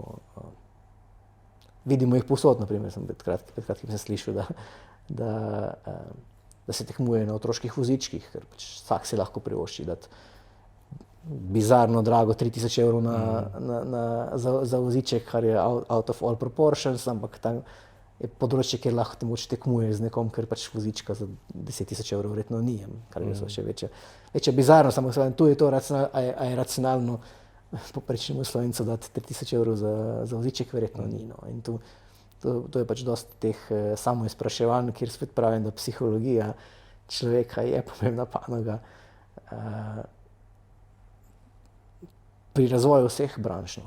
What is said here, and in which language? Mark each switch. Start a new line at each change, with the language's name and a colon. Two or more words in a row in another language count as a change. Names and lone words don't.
Slovenian: Vidimo jih povsod, naprimer, sem pred kratkim se slišal, da se tekmuje na otroških vozičkih, ker pač vsak si lahko privošči dati bizarno drago 3000 evrov za voziček, kar je
English: out of all proportions,
Slovenian: ampak tam je področje, kjer lahko te moč tekmuje z nekom, ker pač vozička za 10 000 evrov verjetno ni, kar je še večja bizarno, samo tu je to racionalno poprečnemu Slovencu dati 3000 evrov za voziček, verjetno ni. In tu To je pač dosti teh samoizpraševanj, kjer spet pravim, da psihologija človeka je pomembna panoga pri razvoju vseh branž, no.